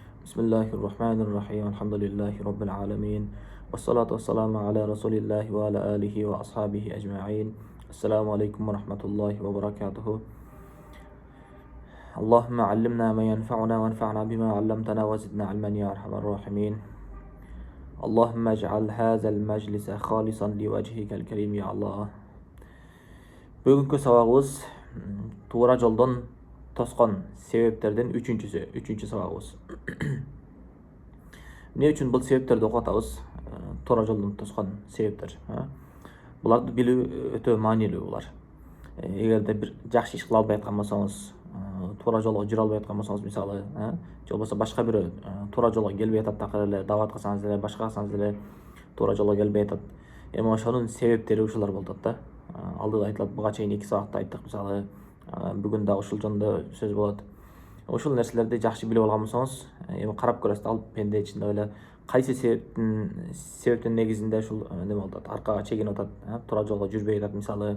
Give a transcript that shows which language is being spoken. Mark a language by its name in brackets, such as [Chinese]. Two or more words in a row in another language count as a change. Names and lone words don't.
[Arabic] بسم الله الرحمن الرحيم الحمد لله رب العالمين والصلاة والسلام على رسول الله وعلى آله وأصحابه أجمعين. السلام عليكم ورحمة الله وبركاته اللهم علمنا ما ينفعنا وانفعنا بما علمتنا وزدنا علما يا أرحم الراحمين. اللهم اجعل هذا المجلس خالصا لوجهك الكريم يا الله. [Kazakh] Бүгінгі сабағымыз тура жолдан тосқан себептерден үшінші сабағымыз. Не үшін бұл себептерді оқытамыз? Тура жолдан тосқан себептер. Бұларды білу өте маңызды бұлар. Егер де бір жақсы іс қыла албай жатқан болсаңыз, тура жолға жүре албай жатқан болсаңыз, мысалы, же болмаса башқа бір тура жолға келбей жатады, тақырыбы дават қылсаңыз эле, башқа қылсаңыз эле тура жолға келбей жатады. [Kyrgyz] Эми ошонун себептери ушулар болот да. Алдыда айтылат, буга чейин 2 сабакта айттык, мисалы, бүгүн да ушул жөнүндө сөз болот. Ушул нерселерди жакшы билип алган болсоңуз, эми карап көрөсүз, ал пенде ичинде эле кайсы себептин негизинде ушул неме болуп атат, аркага чегинип атат, тура жолго жүрбөй атат, мисалы.